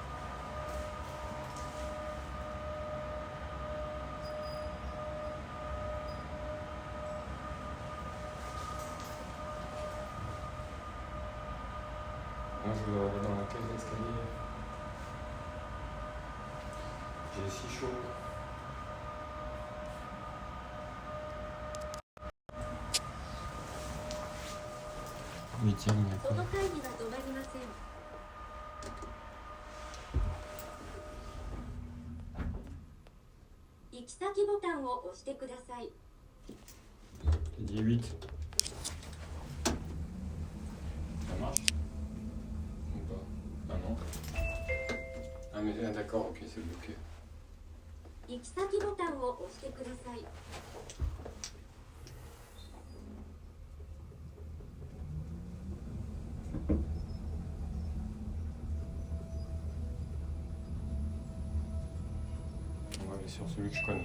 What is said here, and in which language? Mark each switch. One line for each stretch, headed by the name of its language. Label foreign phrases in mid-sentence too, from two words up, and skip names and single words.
French: Moi je voudrais aller dans la cage d'escalier. J'ai si chaud. Mais tiens, il y a
Japanese: こ
French: quoi?
Japanese: の会議は止まりません。行き先ボタンを押してください。
French: J'ai dit 8. Ça marche? Ou pas? Ah non. Ah mais d'accord, ok, c'est bloqué.
Japanese: 行き先ボタンを押してください。
French: On va aller sur celui que je connais.